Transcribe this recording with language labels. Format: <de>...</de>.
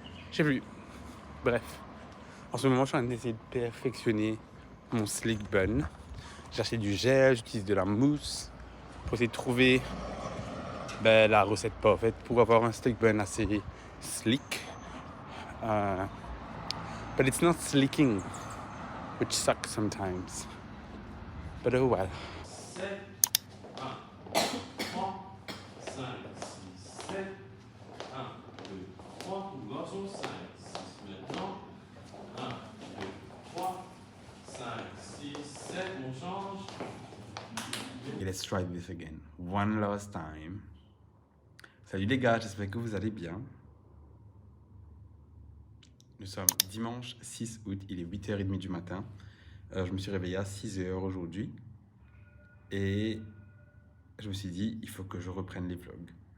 <fr>Je sais plus. Bref. En ce moment, je suis en train d'essayer de perfectionner mon slick bun. J'ai acheté du gel, j'utilise de la mousse pour essayer de trouver la recette parfaite pour avoir un slick bun assez slick.</fr> <en>But it's not slicking, which sucks sometimes. But oh well.</en> <fr>7, 1, 3, 5, 6, 7, 1, 2, 3, pour le garçon, 5, 6, maintenant, 1, 2, 3, 5, 6, 7, on change.</fr> <en>Okay, let's try this again. One last time.</en> <fr>Salut les gars, j'espère que vous allez bien. Nous sommes dimanche 6 août, il est 8h30 du matin. Je me suis réveillé à 6h aujourd'hui. Et je me suis dit, il faut que je reprenne les vlogs.</fr>